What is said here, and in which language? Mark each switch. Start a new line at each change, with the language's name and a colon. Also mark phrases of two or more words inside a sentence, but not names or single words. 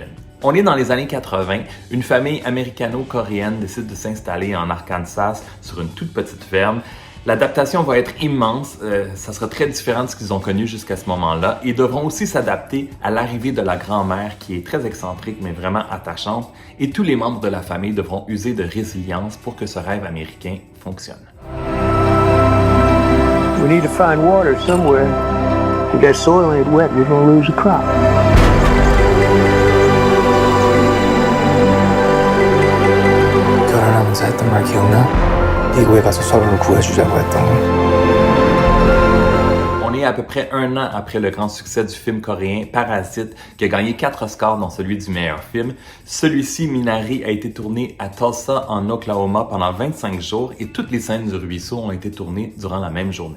French: On est dans les années 80, une famille américano-coréenne décide de s'installer en Arkansas sur une toute petite ferme. L'adaptation va être immense, ça sera très différent de ce qu'ils ont connu jusqu'à ce moment-là. Ils devront aussi s'adapter à l'arrivée de la grand-mère qui est très excentrique mais vraiment attachante, et tous les membres de la famille devront user de résilience pour que ce rêve américain fonctionne.
English: We need to find water somewhere. If that soil ain't wet, you're gonna lose the crop.
Korean: 결혼하면서 했던 말 기억나? 미국에 가서 서로를 구해주자고 했던 거.
French: On est à peu près un an après le grand succès du film coréen Parasite, qui a gagné 4 Oscars dont celui du meilleur film. Celui-ci, Minari, a été tourné à Tulsa, en Oklahoma, pendant 25 jours et toutes les scènes du ruisseau ont été tournées durant la même journée.